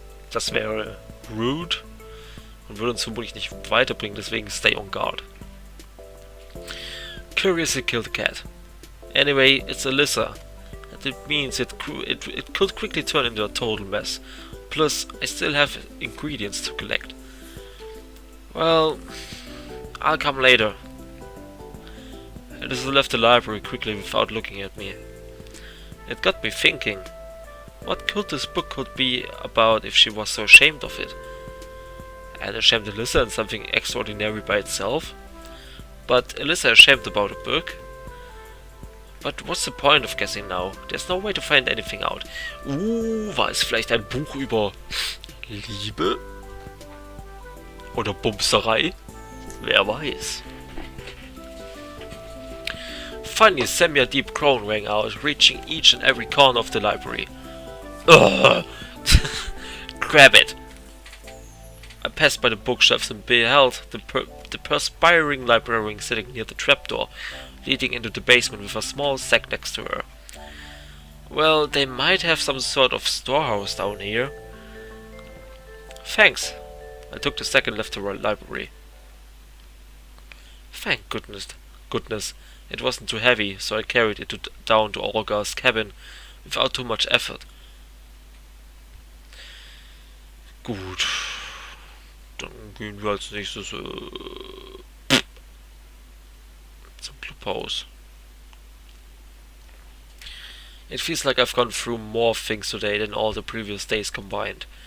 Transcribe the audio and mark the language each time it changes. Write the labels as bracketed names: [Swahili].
[German] Das wäre rude und würde uns vermutlich nicht weiterbringen, deswegen [English] stay on guard. Curiosity killed the cat. Anyway, it's Alisa, and it means it could quickly turn into a total mess. Plus, I still have ingredients to collect. Well, I'll come later. Alisa left the library quickly without looking at me. It got me thinking. What could this book could be about if she was so ashamed of it? And ashamed Alisa and something extraordinary by itself? But Alisa ashamed about a book? But what's the point of guessing now? There's no way to find anything out. [German] War es vielleicht ein Buch über Liebe? Oder Bumserei? Wer weiß. [English] Finally, a semi-deep groan rang out, reaching each and every corner of the library. Ugh! Grab it! I passed by the bookshelves and beheld the perspiring librarian sitting near the trapdoor, leading into the basement with a small sack next to her. Well, they might have some sort of storehouse down here. Thanks. I took the sack and left the library. Thank goodness. It wasn't too heavy, so I carried it down to Olga's cabin without too much effort. [German] Gut. Dann gehen wir als nächstes zum Clubhaus. [English] It feels like I've gone through more things today than all the previous days combined.